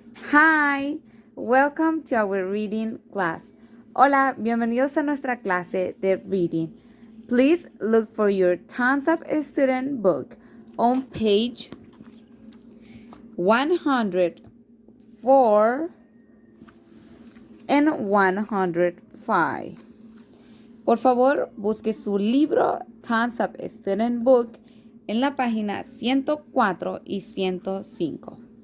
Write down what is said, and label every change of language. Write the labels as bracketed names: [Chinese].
[English] Hi, welcome to our reading class. [Spanish] Hola, bienvenidos a nuestra clase de reading. [English] Please look for your Tons Up Student book on page 104 and 105. [Spanish] Por favor, busque su libro Tons Up Student book en la página 104 y 105.